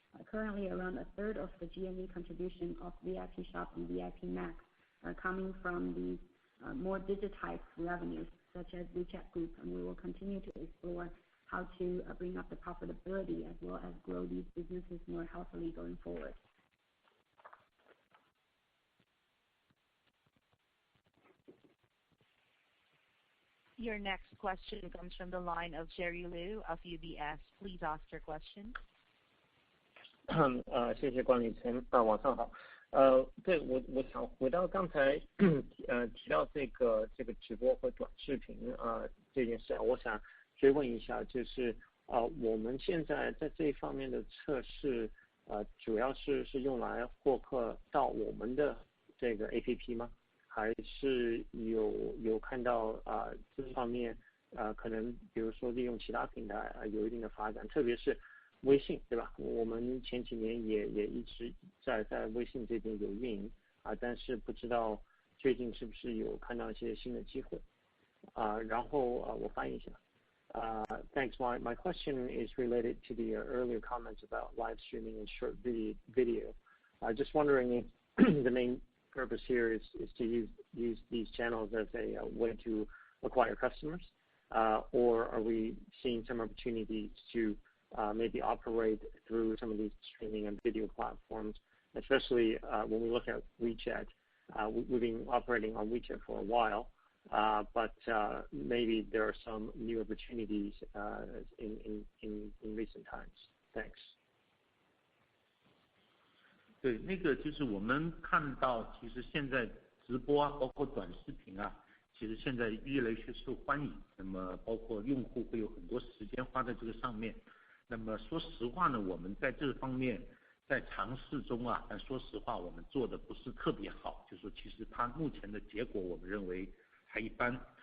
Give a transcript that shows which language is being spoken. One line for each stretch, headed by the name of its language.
English: Currently, around 1/3 of the GMV contribution of Vipshop and VIP Max are coming from these more digitized revenues, such as WeChat group, and we will continue to explore how to bring up the profitability as well as grow these businesses more healthily going forward. Your next question comes from the line of Jerry Liu of UBS. Please ask your question.
Chinese: 谢谢管理层，晚上好。对，我想回到刚才提到这个直播和短视频这件事，我想追问一下，就是我们现在在这一方面的测试，主要是用来获客到我们的这个 APP 吗？还是有看到这方面可能比如说利用其他平台有一定的发展，特别是微信，对吧？我们前几年也一直在微信这边有运营但是不知道最近是不是有看到一些新的机会然后我翻译一下。
English: Thanks. My question is related to the earlier comments about live streaming and short video. Just wondering if the main purpose here is to use these channels as a way to acquire customers, or are we seeing some opportunities to maybe operate through some of these streaming and video platforms, especially when we look at WeChat. We've been operating on WeChat for a while, but maybe there are some new opportunities in recent times. Thanks.
Chinese: 对，那个就是我们看到，其实现在直播包括短视频其实现在越来越受欢迎。那么包括用户会有很多时间花在这个上面。那么说实话呢，我们在这方面在尝试中但说实话我们做的不是特别好，就是说其实它目前的结果我们认为还一般。